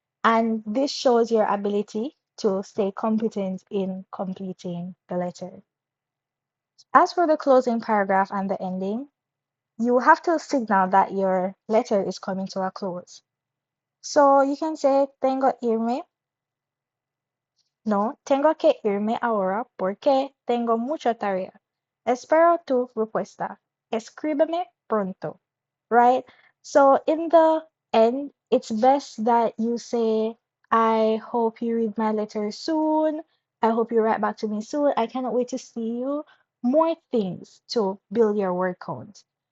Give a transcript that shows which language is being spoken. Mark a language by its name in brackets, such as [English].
[English] And this shows your ability to stay competent in completing the letter. As for the closing paragraph and the ending, you have to signal that your letter is coming to a close. So you can say, [Spanish] tengo irme. No, tengo que irme ahora porque tengo mucha tarea. Espero tu respuesta. Escríbeme pronto. [English] Right? So in the end, it's best that you say, I hope you read my letter soon. I hope you write back to me soon. I cannot wait to see you. More things to build your word count.